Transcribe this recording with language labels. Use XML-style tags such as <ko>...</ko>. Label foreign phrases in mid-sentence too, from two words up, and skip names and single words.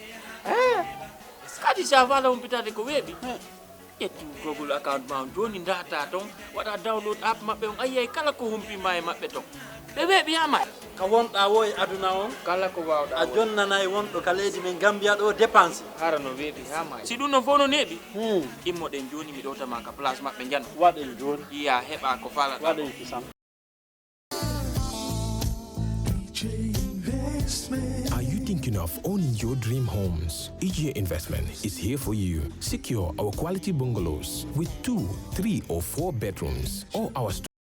<ff>kadi sa fala humpitade ko weeɓi ƴettu Google account ma joni data ton waɗa</ff> <en>download app</en> <ff>maɓɓe on ayiyay kala ko humpima e maɓɓe ton ɓe weeɓiyama ka wonɗa wo e aduna on kala ko wawɗa a jonnanay wonɗo ka leydi men Gambia ɗo dépense hara no weeɓi ha ma si ɗum non fof no neeɓi immoɗen joni mi ɗowtama ka place maɓɓe jan waɗen joni iya heɓa ko falata waɗen kisam.</ff> <en>Are you thinking of owning your dream homes? EGA Investment is here for you. Secure our quality bungalows with 2, 3 or 4 bedrooms or our</en>